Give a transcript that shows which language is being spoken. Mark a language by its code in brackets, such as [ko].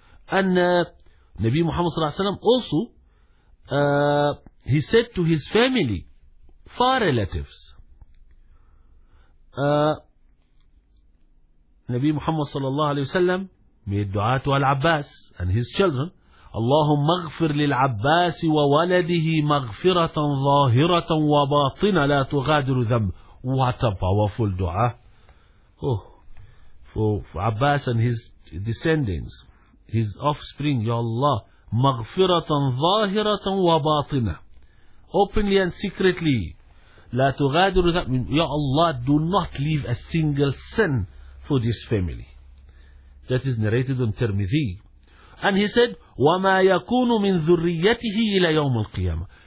[en] And Nabi Muhammad sallallahu alaihi wasallam also, he said to his family, far relatives, Nabi Muhammad sallallahu alaihi wasallam made dua to Al-Abbas and his children. [ar] اللهم اغفر للعباس وولده مغفرة ظاهرة وباطنة لا تغادر ذنب. [en] What a powerful dua. Oh, for Abbas and his descendants, his offspring, Ya Allah, [ar] مغفرة ظاهرة وباطنة. [en] Openly and secretly. [ar] لا تغادر ذنب. [en] Ya Allah, do not leave a single sin for this family. That is narrated on Tirmidhi. And he said, [ar] وَمَا يَكُونُ مِنْ ذُرِّيَّتِهِ إِلَى يَوْمُ الْقِيَامَةِ.